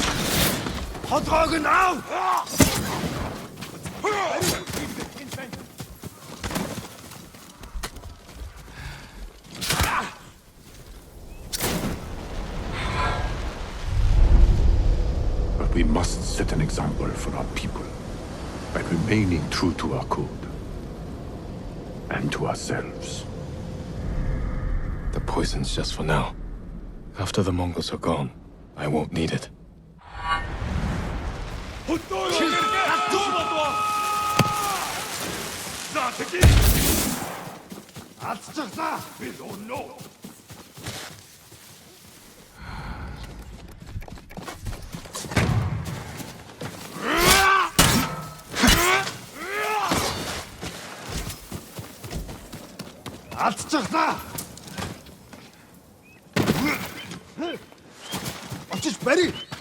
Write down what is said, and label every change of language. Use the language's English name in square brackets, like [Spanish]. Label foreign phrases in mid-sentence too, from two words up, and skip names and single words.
[Mongolian] Хотгоог нь аав. [English] But we must set an example for our people by remaining true to our code. And to ourselves. The poison's just for now. After the Mongols are gone, I won't need it. We don't know. [Mongolian] Алдчихлаа. Очиж барь.